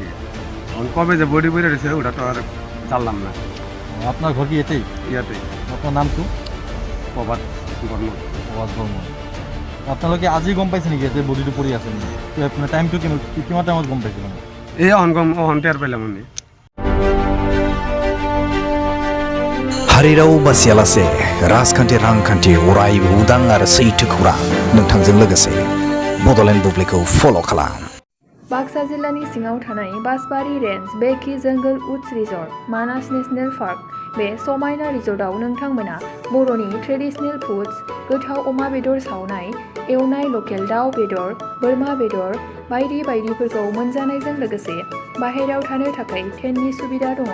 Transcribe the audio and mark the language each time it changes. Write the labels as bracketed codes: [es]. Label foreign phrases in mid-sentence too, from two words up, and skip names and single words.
[bn] এখন কবে যে বডি বইরা রয়েছে ওটা তো আর জানলাম না। আপনার ঘর কি এতেই? [as] ইয়াতেই। [bn] আপনার নাম কি? প্রভাত বর্মন। [as] প্রভাত বর্মন। আপনালোকে আজি গম পাইছে নাকি যে বডিটো পড়ি আছে? আপনার টাইমটো কিমান টাইমত গম পাইছে? [bn] এই অহন টের পাইলাম উনি। [brx] हारिराव बासियालासे राजखान्थि रांखान्थि अरायबो उदां आरो सैथो खौरां नोंथांजों लोगोसे बड'लेण्ड बुब्लिखौ फल' खालाम। बाक्सा जिल्लानि सिङाव थानाय बासबारि रेन्ज बेखि जंगल उड्स रिजर्ट मानास नेशनेल पार्क बे समायना रिजर्टआव नोंथांमोना बर'नि [en] traditional foods [brx] गोथाव अमा बेदर सावनाय एवनाय लकेल दाउ बेदर बोरमा बेदर बायदि बायदिफोरखौ मोनजानायजों लोगोसे बाहेरायाव थानो थाखाय टेन्टनि सुबिदा दङ।